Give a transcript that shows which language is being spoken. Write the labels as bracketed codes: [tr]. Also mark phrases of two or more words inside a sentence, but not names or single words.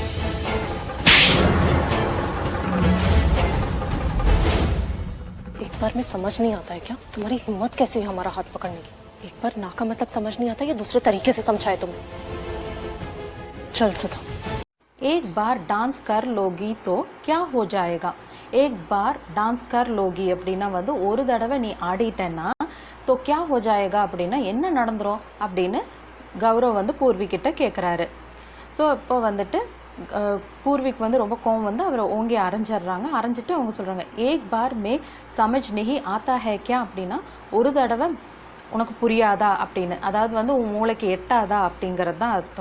[hi] एक बार में समझ नहीं आता है क्या? तुम्हारी हिम्मत कैसे हुई हमारा हाथ पकड़ने की? एक बार ना का मतलब समझ नहीं आता या दूसरे तरीके से समझाए तुमने? चल सुधा। एक बार डांस कर लोगी तो क्या हो जाएगा? एक बार डांस कर लोगी [ta] அப்படின்னா வந்து ஒரு தடவை நீ ஆடிட்டேன்னா [hi] तो क्या हो जाएगा [ta] அப்படின்னா என்ன நடந்துரும் அப்படின்னு கௌரவ் வந்து பூர்வி கிட்ட கேட்குறாரு. ஸோ இப்போ வந்துட்டு பூர்விக்கு வந்து ரொம்ப கோவம் வந்து அவரை ஓங்கி அரைஞ்சிடுறாங்க. அரைஞ்சிட்டு அவங்க சொல்கிறாங்க, [hi] एक बार में समझ नहीं आता है क्या [ta] அப்படின்னா ஒரு தடவை உனக்கு புரியாதா அப்படின்னு, அதாவது வந்து உன் மூளைக்கு எட்டாதா அப்படிங்கிறது தான் அர்த்தம்.